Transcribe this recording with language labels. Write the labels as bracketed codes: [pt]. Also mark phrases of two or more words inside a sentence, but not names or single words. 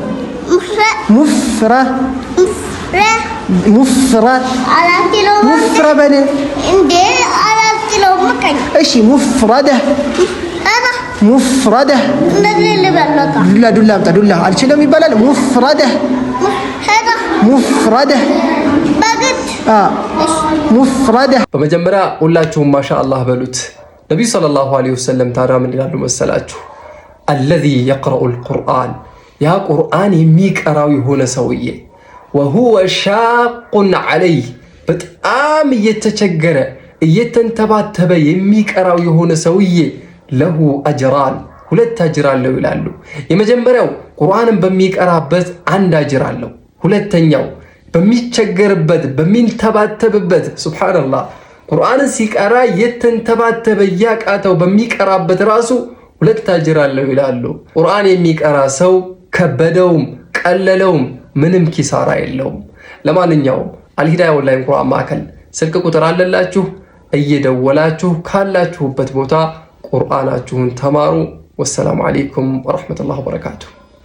[am] مفرة مفرة مفربل ايش مفردة مفردة لا دولا امتى دولا الشلم يبلال مفردة مفردة مفردة በመጀመሪያ ሁላችሁም ማሻአላህ በሉት። ነብዩ [ar] صلى الله عليه وسلم [am] ታዲያ ምን ይላሉ መሰላችሁ? [ar] الذي يقرأ القرآن [am] ያ ቁርአን የሚቀራው የሆነ ሰውዬ [ar] وهو شاق عليه [am] በጣም እየተቸገረ እየተንተባተበ የሚቀራው የሆነ ሰውዬ [ar] له أجران [am] ሁለት አጅር አለው ይላሉ። የመጀመሪያው ቁርአንን በሚቀራበት አንድ አጅር አለው። ሁለተኛው በሚቸገርበት በሚንተባተብበት ሱብሃንአላህ ቁርአንን ሲቀራ የተንተባተበ ያቃተው በሚቀራበት ራሱ ሁለት አጅር አለው ይላሉ። ቁርአን የሚቀራ ሰው ከበደውም ቀለለውም ምንም ኪሳራ የለውም። ለማንኛውም አልሂዳያ ኦንላይን ቁርአን ማዕከል ስልክ ቁጥር አለላችሁ። እየደወላችሁ ካላችሁበት ቦታ ቁርአናችሁን ተማሩ። [ar] والسلام عليكم ورحمة الله وبركاته።